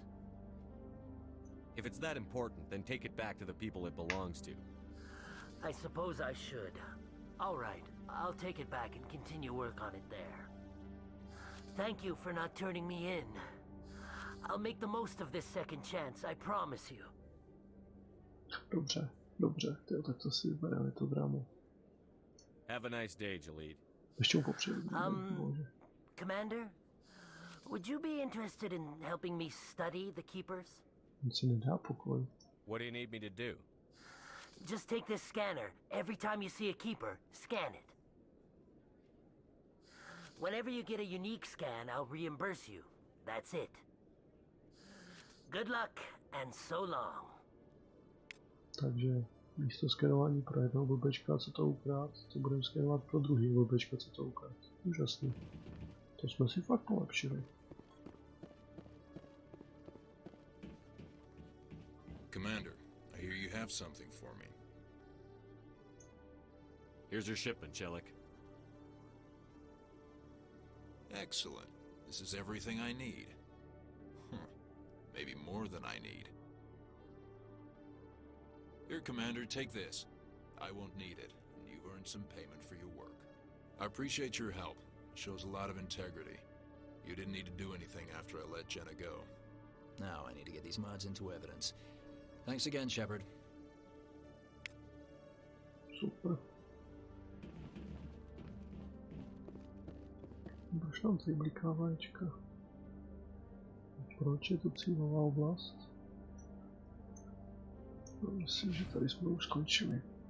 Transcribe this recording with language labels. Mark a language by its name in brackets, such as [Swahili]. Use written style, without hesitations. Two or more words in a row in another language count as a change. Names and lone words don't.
[English] If it's that important, then take it back to the people it belongs to. I suppose I should. All right, I'll take it back and continue work on it there. Thank you for not turning me in. I'll make the most of this second chance, I promise you. [Czech] Dobře, dobře, tak to si vybereme to drámu. [English] Have a nice day, Jalid. [Czech] Ještě mu popřeju. [English] Commander, would you be interested in helping me study the Keepers? [Czech] On si nedá pokoj. [English] What do you need me to do? Just take this scanner. Every time you see a Keeper, scan it. Whenever you get a unique scan, I'll reimburse you. That's it. Good luck, and so long. [Czech] Takže místo skenování pro jednoho blbečka, co to ukrát, to budeme skenovat pro druhý blbečka, co to ukrát. Úžasný. To jsme si fakt polepšili. [English] Commander, I hear you have something for me. Here's your shipment, Chelik. Excellent. This is everything I need. Maybe more than I need. Here, Commander, take this. I won't need it, and you've earned some payment for your work. I appreciate your help. It shows a lot of integrity. You didn't need to do anything after I let Jenna go. Now I need to get these mods into evidence. Thanks again, Shepard. [Czech] Super. Proč nám tady bliká vajíčka? Proč je to cílová oblast? No, myslím, že tady jsme už skončili.